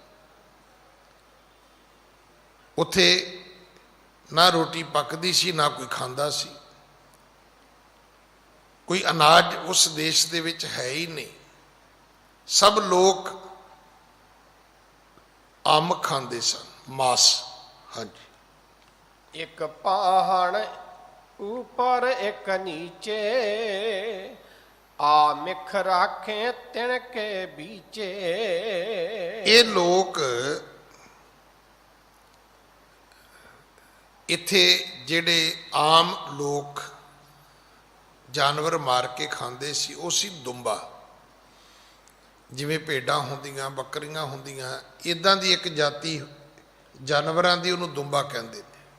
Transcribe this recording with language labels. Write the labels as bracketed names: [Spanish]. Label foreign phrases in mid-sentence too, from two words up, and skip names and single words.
[Punjabi] ਉੱਥੇ ਨਾ ਰੋਟੀ ਪੱਕਦੀ ਸੀ, ਨਾ ਕੋਈ ਖਾਂਦਾ ਸੀ। ਕੋਈ ਅਨਾਜ ਉਸ ਦੇਸ਼ ਦੇ ਵਿੱਚ ਹੈ ਹੀ ਨਹੀਂ। ਸਭ ਲੋਕ ਅੰਮ ਖਾਂਦੇ ਸਨ, ਮਾਸ। ਹਾਂਜੀ। ਇੱਕ ਪਾਹਣ [Hindi] ऊपर एक नीचे, आ मिख राखे तिन के बीचे। [Punjabi] ਇਹ ਲੋਕ ਇੱਥੇ ਜਿਹੜੇ ਆਮ ਲੋਕ ਜਾਨਵਰ ਮਾਰ ਕੇ ਖਾਂਦੇ ਸੀ, ਉਹ ਸੀ ਦੁੰਬਾ। ਜਿਵੇਂ ਭੇਡਾਂ ਹੁੰਦੀਆਂ, ਬੱਕਰੀਆਂ ਹੁੰਦੀਆਂ, ਇੱਦਾਂ ਦੀ ਇੱਕ ਜਾਤੀ ਜਾਨਵਰਾਂ ਦੀ, ਉਹਨੂੰ ਦੁੰਬਾ ਕਹਿੰਦੇ ਨੇ।